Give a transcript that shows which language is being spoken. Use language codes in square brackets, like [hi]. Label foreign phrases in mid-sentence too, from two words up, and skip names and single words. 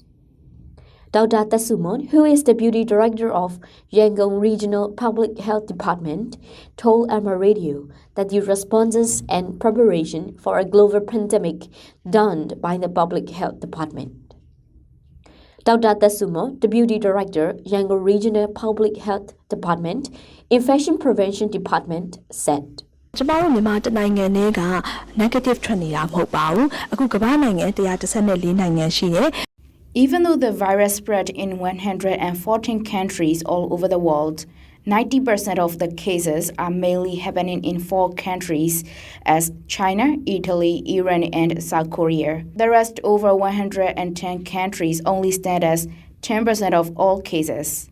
[en] Gov't Tasumon, who is Deputy Director of Yangon Regional Public Health Department, told Myanmar Radio that the responses and preparation for a global pandemic done by the Public Health Department. Gov't Tasumon, Deputy Director, Yangon Regional Public Health Department, Infection Prevention Department, said. [my] ကျမတို့မြန်မာနိုင်ငံနဲ့က negative ထွက်နေတာမဟုတ်ပါဘူးအခုကမ္ဘာနိုင်ငံ114နိုင်ငံရှိတယ် [en] Even though the virus spread in 114 countries all over the world, 90% of the cases are mainly happening in 4 countries as China, Italy, Iran, and South Korea. The rest over 110 countries only stand as 10% of all cases.